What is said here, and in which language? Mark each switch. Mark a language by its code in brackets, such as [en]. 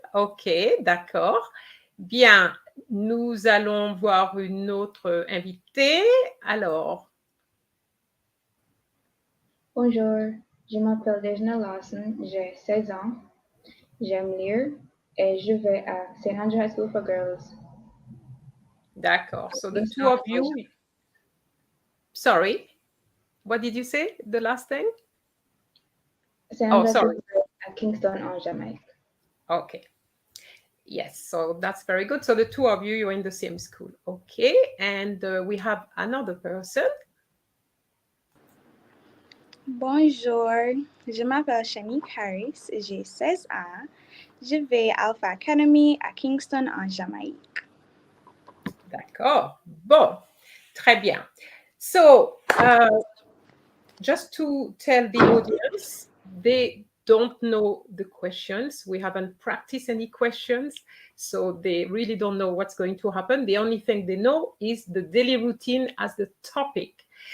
[fr] Ok, d'accord. Bien, nous allons voir une autre invitée. Alors. Bonjour, je m'appelle Dejna Lawson, j'ai 16 ans. J'aime lire et je vais à St. Andrew High School for Girls. [en] D'accord. So the two of you. Sorry, what did you say? The last thing? St. Andrew High School for Girls at Kingston, en Jamaica. Okay. Yes, so that's very good. So the two of you, you're in the same school. Okay, and we have another person. [fr] Bonjour, je m'appelle Shanique Harris, j'ai 16 ans. Je vais à Alpha Academy à Kingston, en Jamaïque. D'accord. Bon, très bien. [en] So, just to tell the audience, they don't know the questions. We haven't practiced any questions, so they really don't know what's going to happen. The only thing they know is the daily routine as the topic.